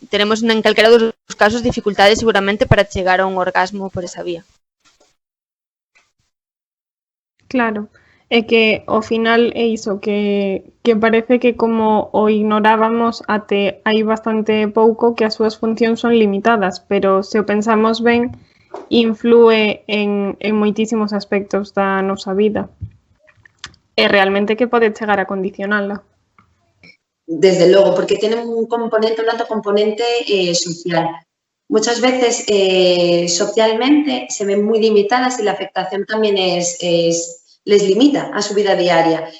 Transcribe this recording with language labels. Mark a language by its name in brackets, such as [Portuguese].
[Galician] Teremos en calquera dos casos dificultades seguramente para chegar a un orgasmo por esa vía. Claro, é que ao final é iso, que parece que como o ignorábamos até hai bastante pouco, que as súas funcións son limitadas, pero se o pensamos ben, inflúe en moitísimos aspectos da nosa vida. E realmente que pode chegar a condicionala. [Spanish] Desde luego, porque tiene un alto componente social. Muchas veces socialmente se ven muy limitadas y la afectación también les limita a su vida diaria.